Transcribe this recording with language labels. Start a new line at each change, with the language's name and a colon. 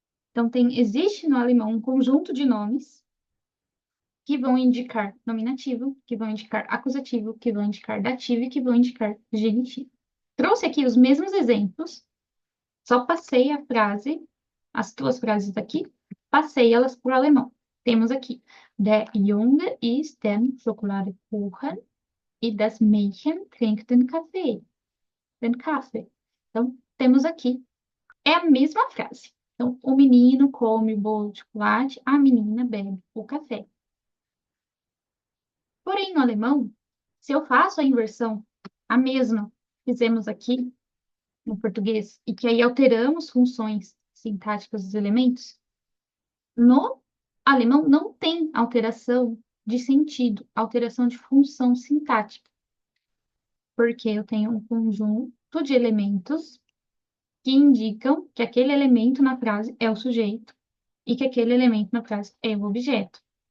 Portuguese: Então, existe no alemão um conjunto de nomes que vão indicar nominativo, que vão indicar acusativo, que vão indicar dativo e que vão indicar genitivo. Trouxe aqui os mesmos exemplos, só passei a frase, as duas frases aqui, passei elas para o alemão. Temos aqui,
German: der Junge isst den Schokoladekuchen
Portuguese: e
German: das Mädchen trinkt den Kaffee. Den Kaffee.
Portuguese: Então, temos aqui, é a mesma frase. Então, o menino come o bolo de chocolate, a menina bebe o café. Porém, no alemão, se eu faço a inversão, a mesma que fizemos aqui no português, e que aí alteramos funções sintáticas dos elementos, no alemão não tem alteração de sentido, alteração de função sintática, porque eu tenho um conjunto de elementos que indicam que aquele elemento na frase é o sujeito e que aquele elemento na frase é o objeto.